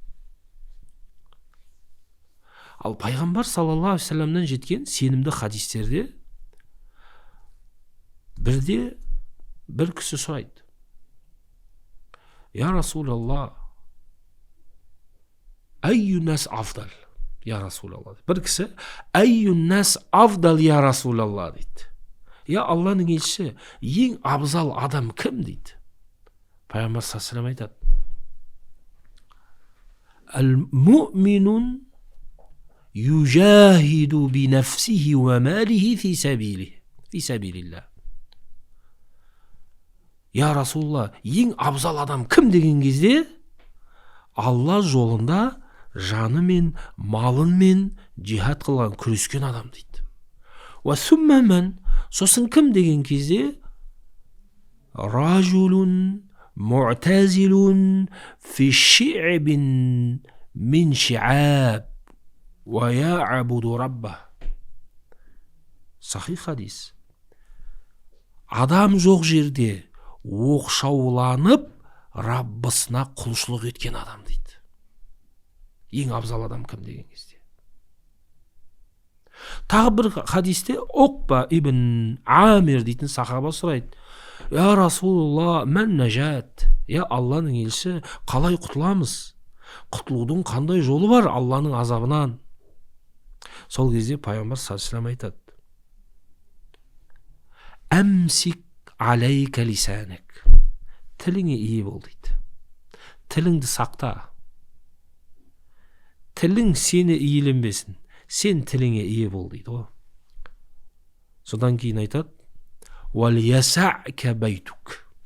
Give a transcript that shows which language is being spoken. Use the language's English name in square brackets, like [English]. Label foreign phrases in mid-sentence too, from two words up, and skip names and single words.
[Kazakh] Ал пайғамбар [Arabic] صلى الله عليه وسلم [Kazakh] жеткен сенімді хадистерде бірде бір кісі сұрайды: [Arabic] «يا رسول الله أي الناس أفضل?» يا رسول الله. [Kazakh] Бір кісі [Arabic] أي الناس أفضل يا رسول الله [Kazakh] дейді. Я Алланың елшісі, ең абзал адам кім дейді. Пайғамбар [Arabic] صلى الله عليه [Kazakh] айтады: [Arabic] «المؤمنون يجاهد بنفسه وماله في سبيل الله». يا رسول الله, [Kazakh] ең абзал адам кім деген кезде, Алла жолында жанымен, малынмен жихад қылған, күрескен адам дейді. [Arabic] وثم, [Kazakh] сосын кім деген кезде, [Arabic] رجل معتزل في شعب من شعاب ويعبد ربه. [Kazakh] Сахих хадис. Адам жоқ жерде оқшауланып, Раббысына құлшылық еткен адам дейді. Ең абзал адам кім деген кезде. Тағы бір хадисте Уқба ибн Амир дейтін сахаба сұрайды: [Arabic] يا رسول الله ما النجاة? [Kazakh] Я Алланың елші, қалай құтыламыз? Құтылудың қандай жолы бар Алланың азабынан? Сол кезде пайғамбар [Arabic] صلى الله عليه وسلم [Kazakh] айтады: [Arabic] أمسك عليك لسانك. [Kazakh] Тіліңе ие бол дейді. Тіліңді сақта. Тілің сені иеленбесін. Сен тіліңе ие бол дейді ғой. Содан кейін айтады: [Arabic] وليسعك بيتك.